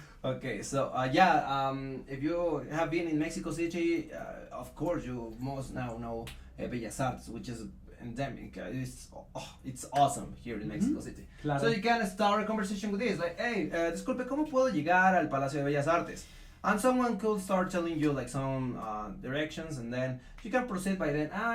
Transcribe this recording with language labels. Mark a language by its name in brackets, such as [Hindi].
[English] Okay, so if you have been in Mexico City, of course you most now know Bellas Artes, which is endemic. It's awesome here in Mexico City. [Spanish] Claro. [English] So you can start a conversation with this, like, hey, [Spanish] disculpe, ¿cómo puedo llegar al Palacio de Bellas Artes? [English] And someone could start telling you like some directions, and then you can proceed by then.